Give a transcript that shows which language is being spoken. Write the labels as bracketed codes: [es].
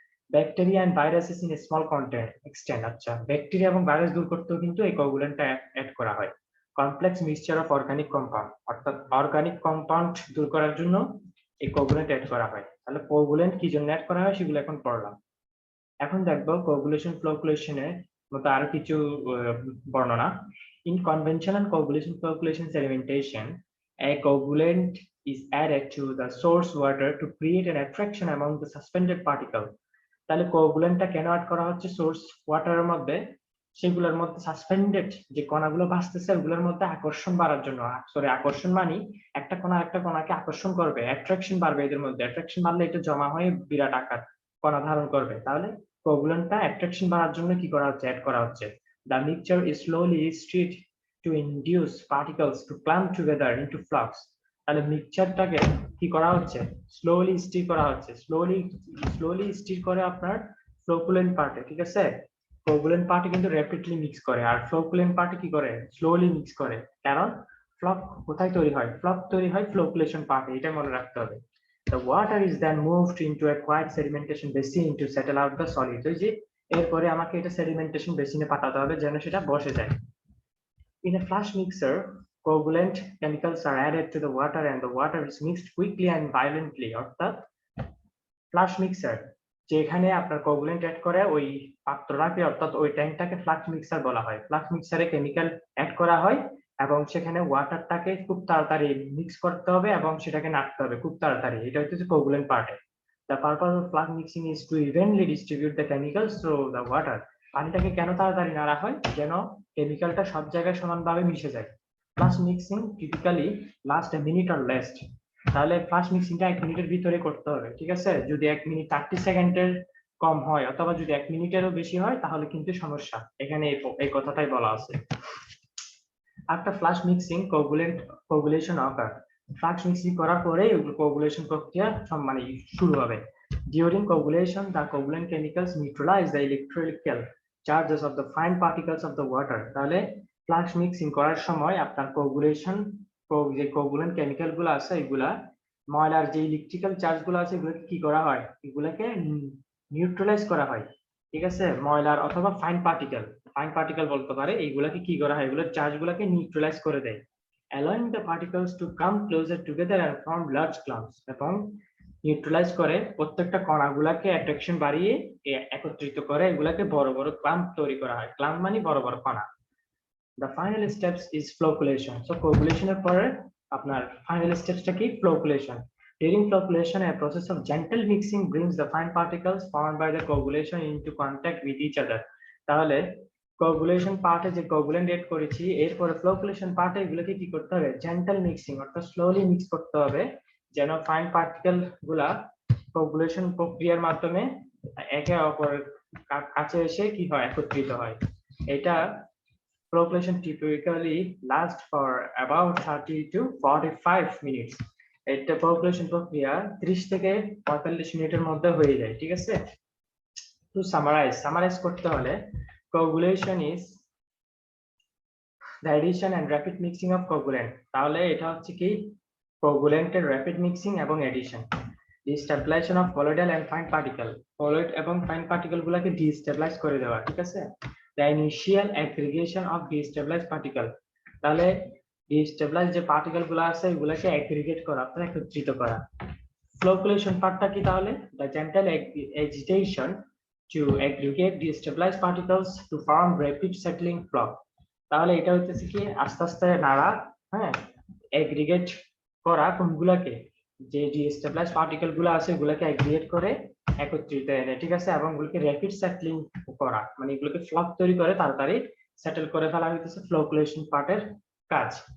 [en] bacteria and viruses in small extent, [bn] আচ্ছা, bacteria এবং virus দূর করতেও কিন্তু এই কোগুলেন্টটা অ্যাড করা হয়। [en] complex mixture of organic compound, [bn] অর্থাৎ অর্গানিক কম্পাউন্ড দূর করার জন্য এই কোগুলেন্ট অ্যাড করা হয়। তাহলে কোগুলেন্ট কি জন্য অ্যাড করা হয় সেগুলো এখন পড়লাম। এখন দেখবো কোগুলেশন ফ্লোকুলেশনের মতো আরো কিছু বর্ণনা। [en] In conventional coagulation flocculation sedimentation, a coagulant is added to the source water to create an attraction among the suspended particle. [bn] তাহলে কোগুলেন্টটা কেন অ্যাড করা হচ্ছে সোর্স ওয়াটারের মধ্যে? সেগুলোর মধ্যে সাসপেন্ডেড যে কণাগুলো ভাসতেছে ওগুলোর মধ্যে আকর্ষণ বাড়ার জন্য। সরি, আকর্ষণ মানে একটা কণা একটা কণাকে আকর্ষণ করবে, অ্যাট্রাকশন বাড়বে এদের মধ্যে। অ্যাট্রাকশন বাড়লে এটা জমা হয়ে বিরাট আকার কণা ধারণ করবে। তাহলে কোগুলেন্টটা অ্যাট্রাকশন বাড়ার জন্য কি করা হচ্ছে? অ্যাড করা হচ্ছে। [en] The mixture is slowly stirred to induce particles to clump together into flux. [bn] তাহলে মিক্সচারটাকে কি করা হচ্ছে? স্লোলি স্টির করা হচ্ছে। স্লোলি স্টির করে আপনার ফ্লোকুলেন্ট পার্টে, ঠিক আছে? কোগুলেন্ট পার্টে কিন্তু র্যাপিডলি মিক্স করে, আর ফ্লোকুলেন্ট পার্টে কি করে? স্লোলি মিক্স করে। কারণ ফ্লক কোথায় তৈরি হয়? ফ্লক তৈরি হয় ফ্লোকুলেশন পার্টে, এটা মনে রাখতে হবে। [en] The water is then moved into a quiet sedimentation basin to settle out the solid. [bn] ওই যে এরপরে আমাকে এটা সেডিমেন্টেশন বেসিনে পাঠাতে হবে যেন সেটা বসে যায়। [en] In a flash mixer, coagulant chemicals are added to the water and the water is mixed quickly and violently. [bn] অর্থাৎ ফ্লাশ মিক্সার যেখানে আপনার কোগুলেন্ট অ্যাড করে ওই পাত্রটাকে, অর্থাৎ ওই ট্যাঙ্কটাকে ফ্লাশ মিক্সার বলা হয়। ফ্লাশ মিক্সারে কেমিক্যাল অ্যাড করা হয় এবং সেখানে ওয়াটারটাকে খুব তাড়াতাড়ি মিক্স করতে হবে এবং সেটাকে নাড়তে হবে খুব তাড়াতাড়ি। এটা হচ্ছে কোগুলেন্ট পার্টে। [en] The purpose of flash mixing is to evenly distribute the chemicals through the water. [bn] পানিটাকে কেন তাড়াতাড়ি নাড়া হয়? যেন কেমিক্যালটা সব জায়গায় সমানভাবে মিশে যায়। [en] Flash mixing typically last a minute or less. [bn] তাহলে ফ্লাশ মিক্সিংটা 1 মিনিটের ভিতরে করতে হবে, ঠিক আছে? যদি 1 মিনিট 30 সেকেন্ডের কম হয় অথবা যদি 1 মিনিটেরও বেশি হয় তাহলে কিন্তু সমস্যা। এখানে এই কথাটাই বলা আছে। [en] After flash mixing, coagulation occur. [bn] Flush mixing করার পরে কোগুলেশন প্রক্রিয়া মানে শুরু হবে। [en] During coagulation, the coagulant chemicals neutralize the electrical charges of the fine particles of the water. [bn] তাহলে ফ্লাশ মিক্সিং করার সময় আপনার কোগুলেশন যে কোগুলেন্ট কেমিক্যাল গুলো আছে এগুলা ময়লার যে ইলেকট্রিক্যাল চার্জ গুলো আছে এগুলোকে কি করা হয়? এগুলোকে নিউট্রালাইজ করা হয়, ঠিক আছে? ময়লার অথবা ফাইন পার্টিকেল বলতে পারে, এইগুলাকে কি করা হয়? এগুলোর চার্জ গুলাকে নিউট্রালাইজ করে দেয়, [en] allowing the particles to come closer together and form large clumps. [bn] এবং নিউট্রালাইজ করে প্রত্যেকটা কণাগুলাকে অ্যাট্রাকশন বাড়িয়ে একত্রিত করে এগুলাকে বড় বড় ক্লাম্প তৈরি করা হয়। ক্লাম্প মানে বড় বড় কণা। [en] The final steps is flocculation. [bn] So coagulation এর পরে আপনার ফাইনাল স্টেপসটা কি? Flocculation. [en] During flocculation, a process of gentle mixing brings the fine particles formed by the coagulation into contact with each other. [bn] তাহলে কোগুলেশন পার্টে যে কোগুলেন্ট এড করেছি এরপরে flocculation পার্টে এগুলোকে কি করতে হবে? জেন্টাল মিক্সিং, অর্থাৎ স্লোলি মিক্স করতে হবে যেন ফাইন পার্টিকেল গুলা কোগুলেশন প্রক্রিয়ার মাধ্যমে একে অপরের কাছে এসে কি হয়? একত্রিত হয়। [en] এটা flocculation typically lasts for about 30 to 45 minutes. [bn] এটা flocculation প্রক্রিয়া 30 থেকে 45 মিনিটের মধ্যে হয়ে যায়, ঠিক আছে? [en] To summarize [bn] করতে হলে [en] coagulation is the addition and rapid mixing of coagulant. [bn] তাহলে এটা হচ্ছে কি? coagulant-এর rapid mixing এবং addition. [en] Destabilization of colloidal and fine particle. [bn] colloid এবং fine particle গুলোকে destabilize করে দেওয়া, ঠিক আছে? [en] The initial aggregation of destabilized particle. [bn] তাহলে destabilized যে পার্টিকেল গুলো আছে এগুলোকে অ্যাগ্রিগেট করা, অর্থাৎ একত্রিত করা। ফ্লোকুলেশন পার্টটা কি তাহলে? [en] The gentle agitation to aggregate destabilized particles to form rapid settling flow. [bn] তাহলে এটা হচ্ছে কি? আস্তে আস্তে নাড়া, হ্যাঁ, অ্যাগ্রিগেট করা কোনগুলোকে? যে destabilized পার্টিকেল গুলো আছে এগুলোকে অ্যাগ্রিগেট করে একত্রিত এনে, ঠিক আছে? এবং এগুলোকে র্যাপিড সেটলিং করা, মানে এগুলোকে ফ্লক তৈরি করে তাড়াতাড়ি সেটেল করে ফেলা হইতেছে ফ্লোকুলেশন পার্টের কাজ।